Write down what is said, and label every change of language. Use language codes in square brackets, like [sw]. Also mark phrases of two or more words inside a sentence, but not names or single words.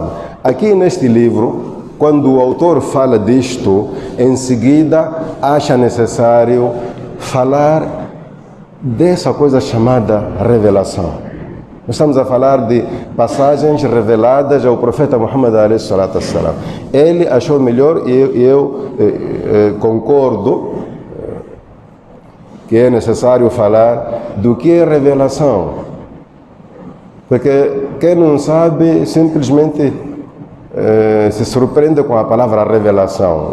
[pt] Aqui neste livro, quando o autor fala disto, em seguida acha necessário falar dessa coisa chamada revelação. Nós estamos a falar de passagens reveladas ao profeta Muhammad [ar] عليه الصلاة والسلام. [pt] Ele achou melhor e eu concordo que é necessário falar do que é revelação. Porque quem não sabe simplesmente se surpreende com a palavra revelação.